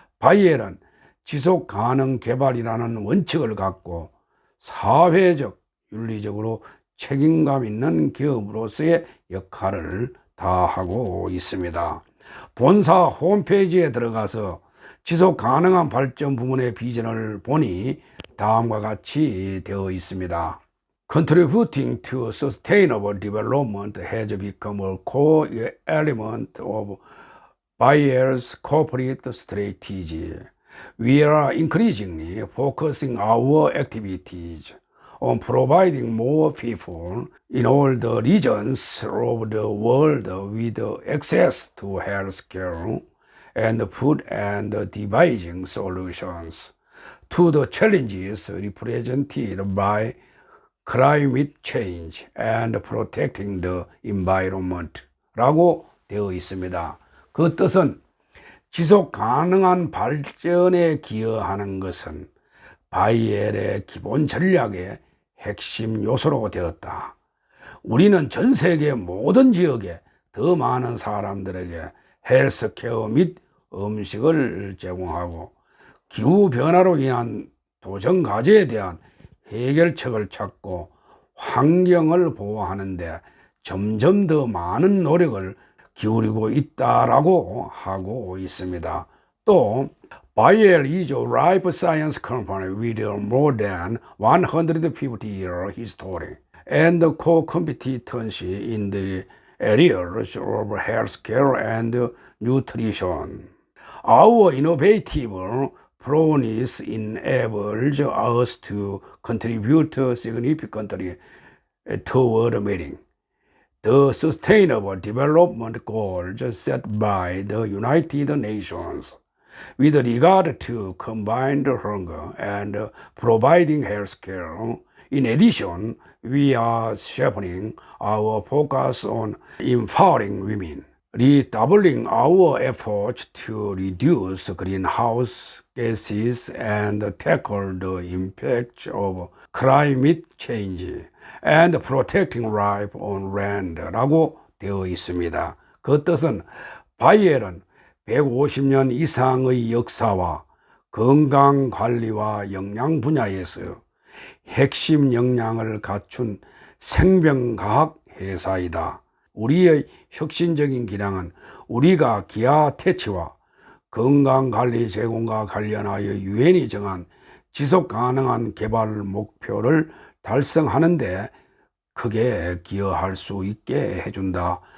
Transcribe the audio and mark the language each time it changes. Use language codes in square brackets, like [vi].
[ko] 바이엘은 지속 가능 개발이라는 원칙을 갖고 사회적, 윤리적으로 책임감 있는 기업으로서의 역할을 다하고 있습니다. 본사 홈페이지에 들어가서 지속 가능한 발전 부문의 비전을 보니 다음과 같이 되어 있습니다. [en] Contributing to sustainable development has become a core element of Baier's corporate strategy. We are increasingly focusing our activities on providing more people in all the regions of the world with access to health care and food and devising solutions to the challenges represented by climate change and protecting the environment [ko] 라고 되어 있습니다. 그 뜻은 지속 가능한 발전에 기여하는 것은 바이엘의 기본 전략의 핵심 요소로 되었다. 우리는 전 세계 모든 지역에 더 많은 사람들에게 헬스케어 및 음식을 제공하고 기후변화로 인한 도전과제에 대한 해결책을 찾고 환경을 보호하는 데 점점 더 많은 노력을 기울이고 있다라고 하고 있습니다. [en] 또 Bayer is a life science company with more than 150-year history and co-competency in the areas of healthcare and nutrition. Our innovative prowess enables us to contribute significantly toward meeting the Sustainable Development Goals set by the United Nations with regard to combined hunger and providing health care. In addition, we are sharpening our focus on empowering women, redoubling our efforts to reduce greenhouse gases and tackle the impacts of climate change, and protecting life on land라고 [ko] 되어 있습니다. 그 뜻은 바이엘은 150년 이상의 역사와 건강관리와 영양 분야에서 핵심 역량을 갖춘 생명과학 회사이다. 우리의 혁신적인 기량은 우리가 기아 퇴치와 건강관리 제공과 관련하여 유엔이 정한 지속가능한 개발 목표를 달성하는 데 크게 기여할 수 있게 해준다.